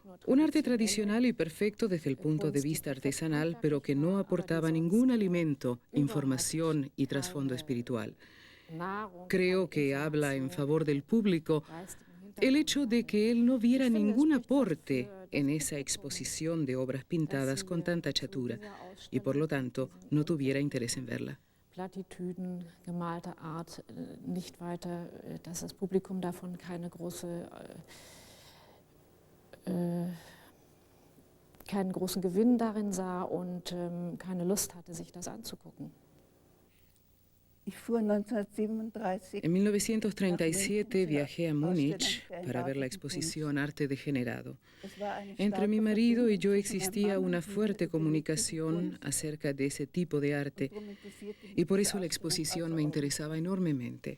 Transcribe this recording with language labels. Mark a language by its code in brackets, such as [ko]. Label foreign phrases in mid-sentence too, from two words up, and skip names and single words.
[es] Un arte tradicional y perfecto desde el punto de vista artesanal, pero que no aportaba ningún alimento, información y trasfondo espiritual. Creo que habla en favor del público el hecho de que él no viera ningún aporte en esa exposición de obras pintadas con tanta chatura y por lo tanto no tuviera interés en verla. [de] Plattitüden gemalter Art nicht weiter, dass das Publikum davon keinen großen Gewinn darin sah und keine Lust hatte, sich das anzugucken. [es] En 1937 viajé a Múnich para ver la exposición Arte Degenerado. Entre mi marido y yo existía una fuerte comunicación acerca de ese tipo de arte y por eso la exposición me interesaba enormemente.